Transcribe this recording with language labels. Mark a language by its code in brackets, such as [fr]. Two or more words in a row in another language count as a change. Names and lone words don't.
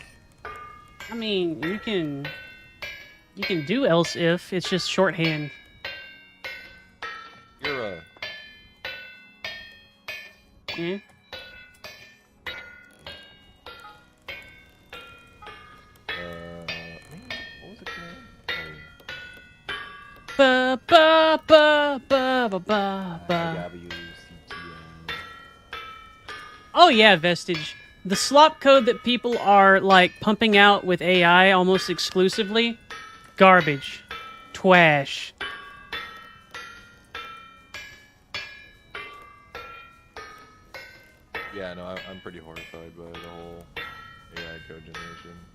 [en] I mean, you can do else if, it's just shorthand. You're a... Yeah. What was it name? Ba ba ba ba ba ba ba. WCTM. Oh yeah, Vestige. The slop code that people are like pumping out with AI almost exclusively, garbage, twash. Yeah, no, I'm pretty horrified by the whole AI code generation.